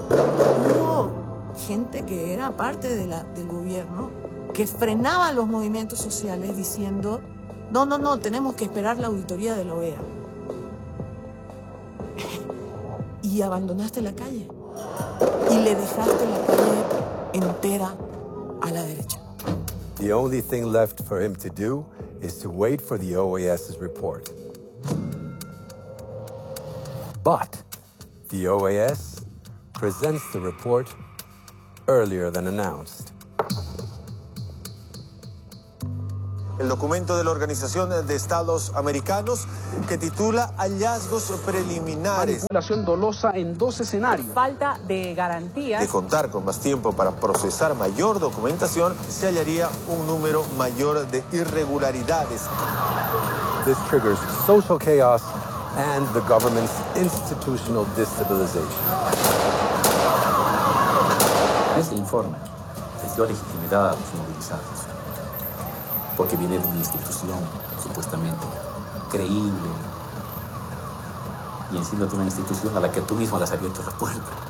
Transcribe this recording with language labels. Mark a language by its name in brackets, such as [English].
[Spanish] Hubo gente que era parte del gobierno que frenaba los movimientos sociales diciendo no, tenemos que esperar la auditoría de la OEA. Y abandonaste la calle. Y le dejaste la calle entera a la derecha. [English] The only thing left for him to do is to wait for the OAS's report. But the OAS presents the report earlier than announced. [Spanish] El documento de la Organización de Estados Americanos que titula hallazgos preliminares. Manipulación dolosa en dos escenarios. Falta de garantías. De contar con más tiempo para procesar mayor documentación, se hallaría un número mayor de irregularidades. [English] This triggers social chaos and the government's institutional destabilization. [Spanish] Este informe les dio legitimidad a los movilizados. Porque viene de una institución supuestamente creíble. Y encima de una institución a la que tú mismo le has abierto la puerta.